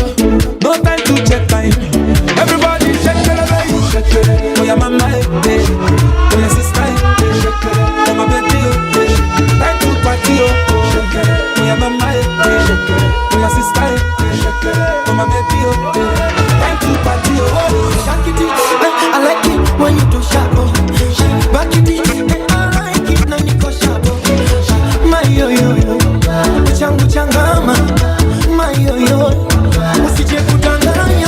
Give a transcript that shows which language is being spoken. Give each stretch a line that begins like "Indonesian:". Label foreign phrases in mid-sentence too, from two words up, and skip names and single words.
English: No time to check time. Everybody shake it, shake it. Oh yeah mama, hey, oh yeah sister, shake it. Oh my baby, hey, time to party yo. Oh yeah mama, hey, oh yeah sister, shake it. Oh my baby, hey, time to party yo. Shake it, I like it when you do sharp. Back it in, I like it when you go sharp.
Swahili: My yo yo yo, changu changama. My yo yo, usije kudanganya.